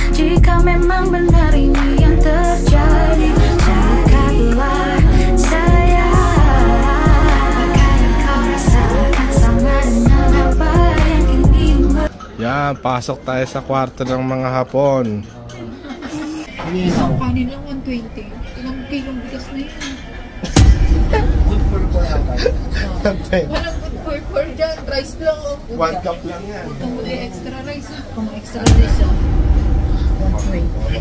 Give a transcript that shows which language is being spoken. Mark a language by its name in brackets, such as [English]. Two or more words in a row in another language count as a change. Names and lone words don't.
[Malay] Jika memang benar ini yang terjadi, cakaplah sayang. Kadang kau rasakan sama dengan apa yang kini. [Filipino] Yan, pasok tayo sa kwarto ng mga Hapon. Isang kanin lang 120. Ilang kilong bigas na yun. [English] Good for ata. [Filipino] Walang [English] good for [Filipino] dyan. Rice lang. 1 cup lang yan. Kung muli [English] extra rice. [Filipino] Kung [English] extra rice [Filipino] 120.